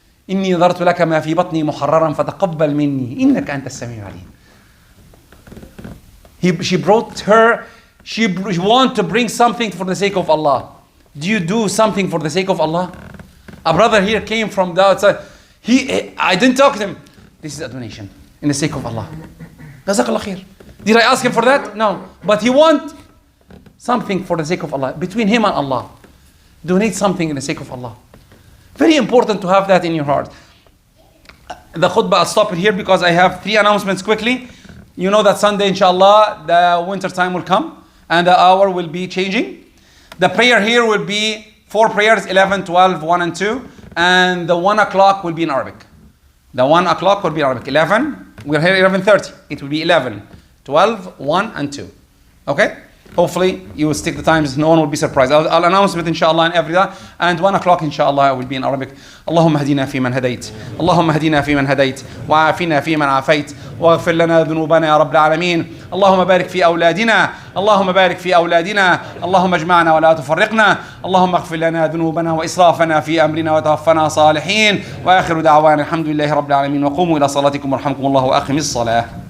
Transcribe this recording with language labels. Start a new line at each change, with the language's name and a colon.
Arabic: إني نذرت لك ما في بطني محررا فتقبل مني إنك أنت السميع العليم.
English: She brought her. She want to bring something for the sake of Allah. Do you do something for the sake of Allah? A brother here came from the outside. I didn't talk to him. This is a donation in the sake of Allah. Jazakallah khair. Did I ask him for that? No. But he want something for the sake of Allah. Between him and Allah. Donate something in the sake of Allah. Very important to have that in your heart. The khutbah, I'll stop it here because I have 3 announcements quickly. You know that Sunday, inshallah, the winter time will come and the hour will be changing. The prayer here will be 4 prayers, 11, 12, 1 and 2. And the 1 o'clock will be in Arabic. The 1 o'clock will be in Arabic. 11, we're here 11:30. It will be 11, 12, 1 and 2. Okay? Hopefully you will stick the times. No one will be surprised. I'll announce it inshallah in every day. And 1 o'clock inshallah will be in Arabic.
Arabic: اللهم اهدنا فيمن هديت اللهم اهدنا فيمن هديت وعافنا فيمن عافيت واغفر لنا ذنوبنا يا رب العالمين اللهم بارك في أولادنا اللهم بارك في أولادنا اللهم اجمعنا ولا تفرقنا اللهم اغفر لنا ذنوبنا وإسرافنا في أمرنا وتوفنا صالحين وآخر دعوانا الحمد لله رب العالمين وقوموا إلى صلاتكم ورحمكم الله وأقم الصلاة.